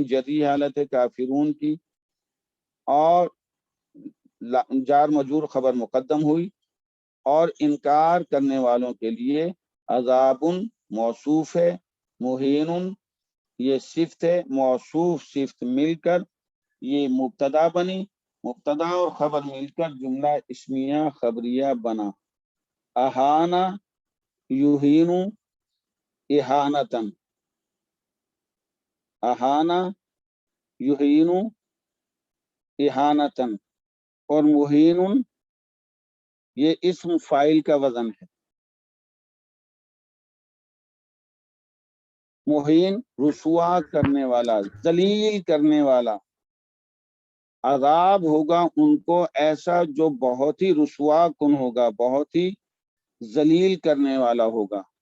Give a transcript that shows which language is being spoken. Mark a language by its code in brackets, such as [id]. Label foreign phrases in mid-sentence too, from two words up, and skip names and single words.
[ur] جری حالت ہے کافرون کی، اور جار مجرور خبر مقدم ہوئی، اور انکار کرنے والوں کے لیے عذاب موصوف ہے، مہین یہ صفت ہے، موصوف صفت مل کر یہ مبتدا بنی، مبتدا اور خبر مل کر جملہ اسمیہ خبریہ بنا. [ar] اہانا یہین اہانتن، اہانا یہین اہانتن، [ur] اور مہین یہ اسم فاعل کا وزن ہے. مہین رسوا کرنے والا، ذلیل کرنے والا. عذاب ہوگا ان کو ایسا جو بہت ہی رسوا کن ہوگا، بہت ہی ذلیل کرنے والا ہوگا.